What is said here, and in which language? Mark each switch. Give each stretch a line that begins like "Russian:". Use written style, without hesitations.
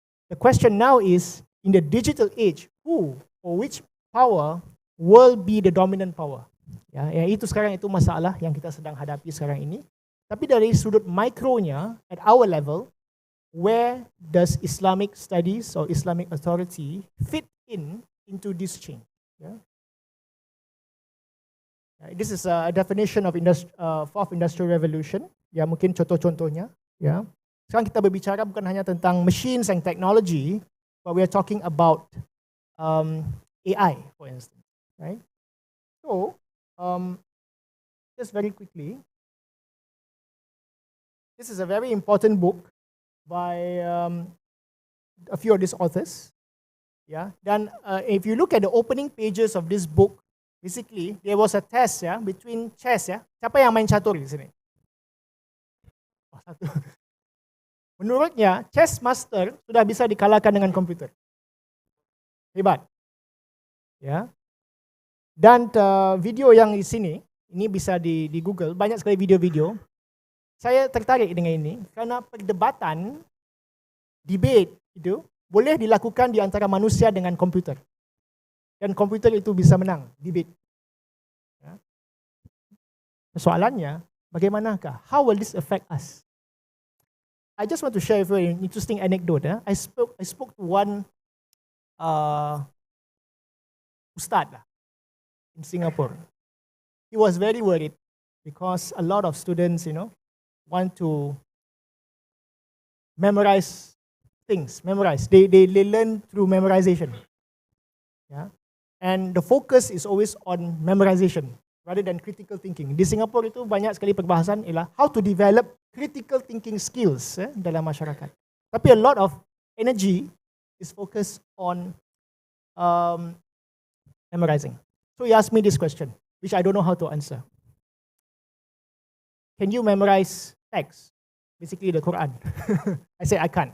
English: The question now is, in the digital age, who or which power will be the dominant power?
Malay: Ya, itu sekarang itu masalah yang kita sedang hadapi sekarang ini. Tapi dari sudut mikronya,
English: at our level, where does Islamic studies or Islamic authority fit into this change? Yeah. This is a definition of fourth industrial revolution.
Malay: Ya, mungkin contoh-contohnya.
English: Ya.
Malay: Sekarang kita berbicara bukan hanya tentang
English: machines and technology, but we are talking about AI, for instance. Right? So, just very quickly, this is a very important book by a few of these authors. Yeah. Dan if you look at the opening pages of this book, basically, there was a test ya between chess ya.
Malay: Siapa yang main catur di sini? Oh, satu. Menurutnya, chess master sudah bisa dikalahkan dengan komputer. Hebat. Ya. Dan video yang di sini, ini bisa di Google, banyak sekali video-video. Saya tertarik dengan ini karena perdebatan, debate itu boleh dilakukan di antara manusia dengan komputer. Dan komputer itu bisa menang, debate. Ya. Soalannya, bagaimanakah?
English: How will this affect us? I just want to share a very interesting anecdote. I spoke to one ustad in Singapore. He was very worried because a lot of students, want to memorize things. They learn through memorization. Yeah. And the focus is always on memorization rather than critical thinking.
Malay: Di Singapura itu banyak sekali perbahasan ialah
English: how to develop critical thinking skills
Malay: dalam masyarakat. Tapi
English: a lot of energy is focused on memorizing. So he asked me this question, which I don't know how to answer. Can you memorize text? Basically the Quran. I said I can't.